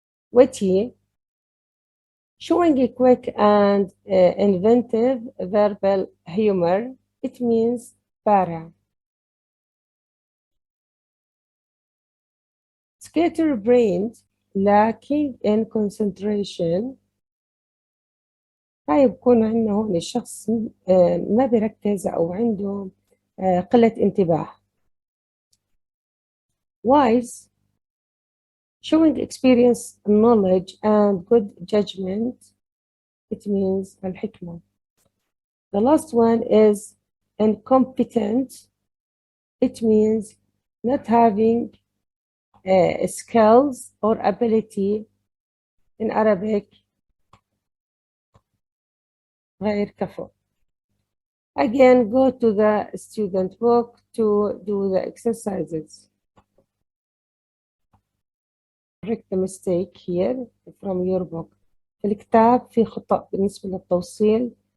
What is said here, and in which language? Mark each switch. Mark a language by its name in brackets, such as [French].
[English] Witty, showing a quick and inventive verbal humor. It means [Arabic] بارع. [English] Scatterbrained, lacking in concentration. [Arabic] طيب يكون عندنا هون الشخص ما بيركز أو عنده قلة انتباه. [English] Wise, showing experience, knowledge, and good judgment. It means [Arabic] الحكمة. [English] The last one is incompetent. It means not having skills or ability. In Arabic, [Arabic] غير كفو. [English] Again, go to the student book to do the exercises. Correct the mistake here from your book. [Arabic] في الكتاب في خطأ بالنسبة للتوصيل.